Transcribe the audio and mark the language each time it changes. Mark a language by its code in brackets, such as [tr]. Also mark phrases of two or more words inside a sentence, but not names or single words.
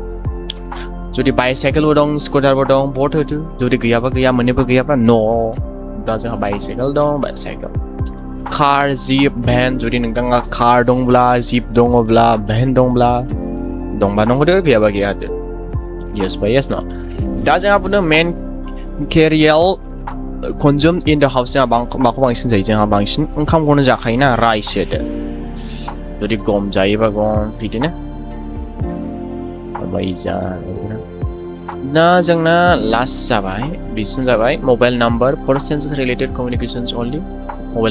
[brx] जुदि बाइसाइकेलबो दं स्कुटारबो दं बट होदो जुदि गैयाबा गैया मोननैबो गैयाबा नो दा जोंहा बाइसाइकेल दं [en] bicycle car jeep van [brx] जुदि नोंथाङा कार दंब्ला जिप दङब्ला भेन दंब्ला दंबा दंहोदो गैयाबा गैया होदो yes बा yes न दा जोंहा बुंदों [en] main cereal consumed in the house [brx] जोंहा माखौ बांसिन जायो जोंहा बांसिन ओंखामखौनो जाखायोना राइस होदो जुदि गम जायोबा गम बिदिनो दा जोंना लास्ट जाबाय बिसिम जाबाय [en] mobile number for census related communications only mobile